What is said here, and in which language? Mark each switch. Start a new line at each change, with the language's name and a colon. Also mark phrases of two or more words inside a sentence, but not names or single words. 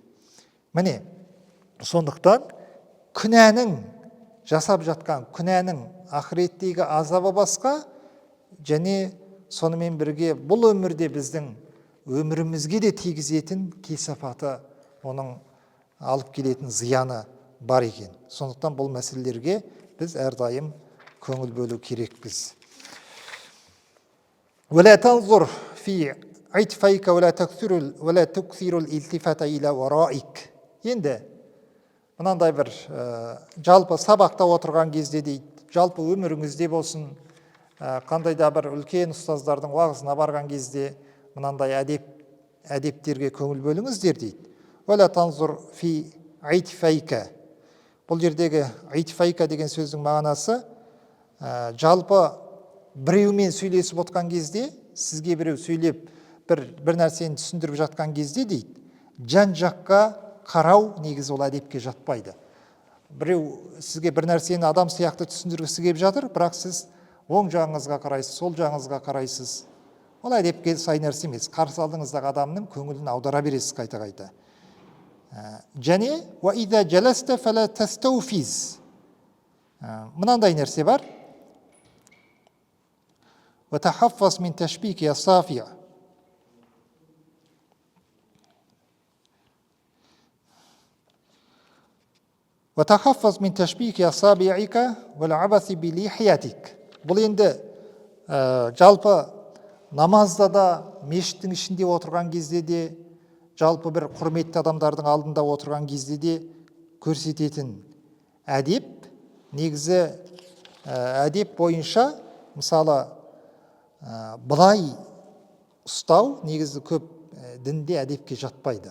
Kazakh: Міне, сондықтан күнәнің, жасап жатқан күнәнің ақыреттегі азабы басқа, және сонымен бірге бұл өмірде біздің өмірімізге де тигізетін кесапаты, оның алып келетін зияны бар екен. Сондықтан бұл мәселелерге біз әрдайым көңіл бөлу керекпіз.
Arabic: ولا تنظر في عطفيك ولا تكثر الالتفات إلى ورائك.
Kazakh: Енді мынандай бір жалпы сабақта отырған кезде дейді, жалпы өміріңізде болсын, қандай да бір үлкен ұстаздардың уағызына барған кезде мынандай әдептерге көңіл бөліңіздер дейді.
Arabic: ولا تنظر في عطفيك.
Kazakh: Бұл жердегі عطفيك деген сөздің мағынасы жалпы біреумен сөйлесіп отқан кезде, сізге біреу сөйлеп бір нәрсені түсіндіріп жатқан кезде дейді, жан жаққа қарау негізі ол әдепке жатпайды. Біреу сізге бір нәрсені адам сияқты түсіндіргісі келіп жатыр, бірақ сіз оң жағыңызға қарайсыз, сол жағыңызға қарайсыз. Ол әдепке сай нәрсе емес. Қарсы алдыңыздағы адамның көңілін аудара бересіз қайта-қайта.
Arabic: Және وَإِذَا جَلَسْتَ فَلَا تَسْتَوْفِزْ.
Kazakh: Мынандай нәрсе бар.
Arabic: وَتَحَفَّظْ مِنْ تَشْبِيكِ الصَّافِيَ. وَتَحَفَّظْ مِنْ تَشْبِيكِ أَصَابِعِكَ وَالْعَبَثِ بِلِحْيَتِكَ.
Kazakh: Бұл енді жалпы намазда да, мешіттің ішінде отырған кезде де, жалпы бір құрметті адамдардың алдында отырған кезде де көрсететін әдеп. Негізі әдеп бойынша, мысалы, былай ұстау негізі көп дінде әдепке жатпайды.